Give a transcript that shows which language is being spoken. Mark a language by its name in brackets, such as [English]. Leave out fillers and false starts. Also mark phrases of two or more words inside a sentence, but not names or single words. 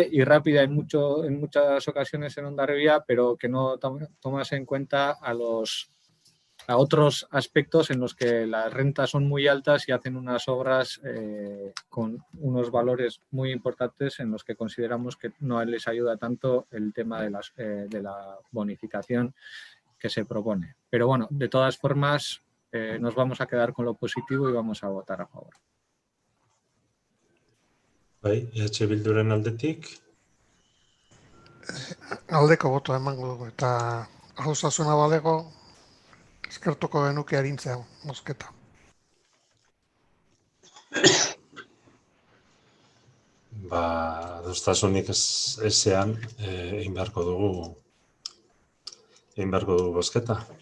[Spanish] y rápida en muchas ocasiones en Hondarribia, pero que no tomase en cuenta a otros aspectos en los que las rentas son muy altas y hacen unas obras con unos valores muy importantes en los que consideramos que no les ayuda tanto el tema de la bonificación que se propone. Pero bueno, de todas formas, nos vamos a quedar con lo positivo y vamos a votar a favor. [Basque] Bai, Bilduren aldetik? Aldeko botoa emango dugu, eta adostasuna balego eskertuko genuke arintzea bozketa. Adostasunik ezean egin beharko dugu bozketa.